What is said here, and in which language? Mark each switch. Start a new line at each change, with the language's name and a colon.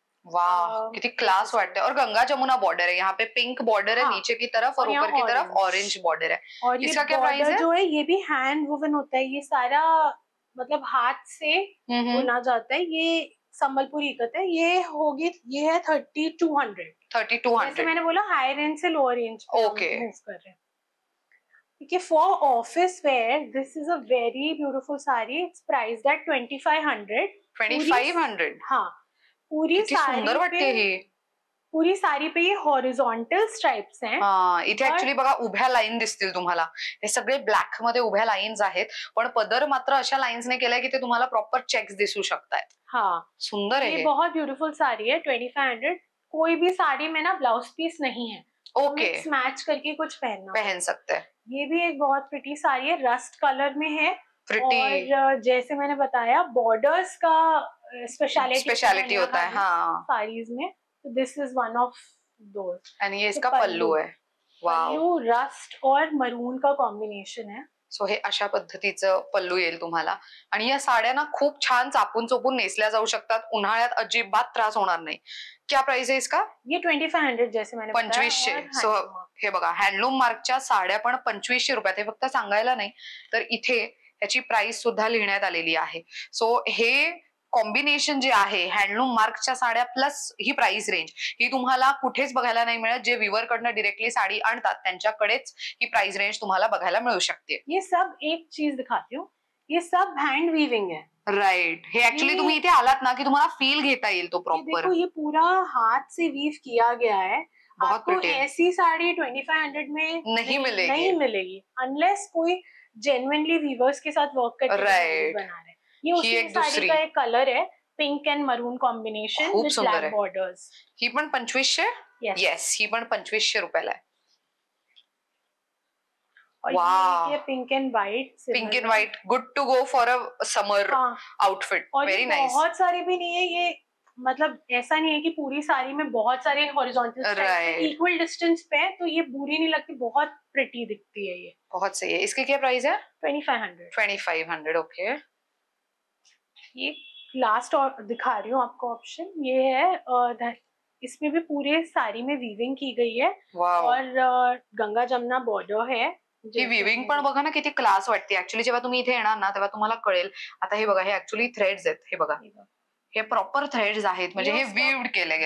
Hindi: वाह, कितनी क्लास वाटते हैं. और गंगा जमुना बॉर्डर है, यहाँ पे पिंक बॉर्डर है नीचे की तरफ, और ऊपर की तरफ ऑरेंज बॉर्डर है. और इसका क्या प्राइस है? जो है ये भी हैंड वुवन होता है. ये सारा मतलब हाथ से बुना जाता है. ये संबलपुरी इकत है. ये होगी, ये है 3200. 3200. जैसे मैंने बोला हाई रेंज से लोअर रेंज मूव कर रहे हैं.
English: Okay, for office wear, this is a very beautiful saree. It's priced at 2500. 2500.
Hindi: हाँ, पूरी
Marathi: सुंदर वाटते ही.
Hindi: पूरी साडी पे ये हॉरिझॉन्टल स्ट्राइप्स हैं.
Marathi: हाँ, इथे ऍक्च्युली बघा उभ्या लाईन दिसतील तुम्हाला. हे सगळे ब्लॅक मध्ये उभ्या लाईन्स आहेत, पण पदर मात्र अशा लाईन्सने केलाय की ते तुम्हाला प्रॉपर चेक्स दिसू शकतायत.
Hindi: हाँ, सुंदर है. ये बहुत ब्यूटीफुल साड़ी है. 2500. कोई भी साड़ी में ना ब्लाउज पीस नहीं है.
English: okay,
Hindi: मैच करके कुछ पहन सकते हैं. ये भी एक बहुत प्रिटी साड़ी है, रस्ट कलर में है. प्रिटी. और जैसे मैंने बताया, बॉर्डर्स का स्पेशलिटी होता है हाँ साड़ीज में.
English: This is one of those.
Hindi: And ये इसका पल्लू है. पल्लू रस्ट और मरून का कॉम्बिनेशन है.
Marathi: सो हे अशा पद्धतीचं पल्लू येईल तुम्हाला आणि या साड्या ना खूप छान चापून चोपून नेसल्या जाऊ शकतात. उन्हाळ्यात अजिबात त्रास होणार नाही.
Hindi: क्या प्राइस
Marathi: आहे
Hindi: इसका? ये 2500 जैसे मैंने 2500.
Marathi: सो हे बघा हँडलूम मार्कच्या साड्या पण 2500 रुपयात. हे फक्त सांगायला नाही तर इथे याची प्राइस सुद्धा लिहिण्यात आलेली आहे. सो हे कॉम्बिनेशन जे आहे हँडलूम मार्कच्या साड्या प्लस ही प्राइस रेंज ही तुम्हाला कुठेच बघायला नाही मिळत. जे विवर कडनं डिरेक्टली साडी आणतात त्यांच्याकडेच ही प्राइस रेंज तुम्हाला बघायला मिळू शकते.
Hindi: ये सब एक चीज दिखाती हूँ, ये सब हैंड वीविंग है.
English: Right.
Marathi: हे ऍक्च्युअली तुम्ही इथे आलात ना की तुम्हाला फील घेता येईल तो प्रॉपर.
Hindi: देखो ये पूरा हाथ से वीव किया गया है. आपको ऐसी साड़ी 2500 में नहीं मिलेगी अनलेस कोई जेन्युइनली वीवर्स के साथ वर्क करके बना रहे. ये उसी साड़ी का एक कलर है, pink and maroon combination with black borders.
Marathi: ही पण 2500. येस ही पण 2500 रुपयाला आहे.
Hindi: ये pink and white
English: Good to go for a summer outfit. Very nice.
Hindi: बहुत सारी भी नहीं है ये, मतलब ऐसा नहीं है कि पूरी साड़ी में बहुत सारे हॉरिजॉन्टल स्ट्राइप्स इक्वल डिस्टेंस पे है, तो ये बुरी नहीं लगती, बहुत प्रिटी दिखती है. ये बहुत सही है. इसकी क्या प्राइस है? 2500.
English: Okay.
Hindi: ये लास्ट और दिखा रही हूँ आपको ऑप्शन. ये है इसमें भी पूरे साड़ी में वीविंग की गई है और गंगा जमुना बॉर्डर है.
Marathi: ही विविंग पण बघा ना किती क्लास वाटते. ऍक्च्युअली जेव्हा तुम्ही इथे येणार ना तेव्हा तुम्हाला कळेल. आता हे बघा हे ऍक्च्युअली थ्रेड्स आहेत. हे बघा हे प्रॉपर थ्रेड्स आहेत म्हणजे हे वीव्ड केले गेले.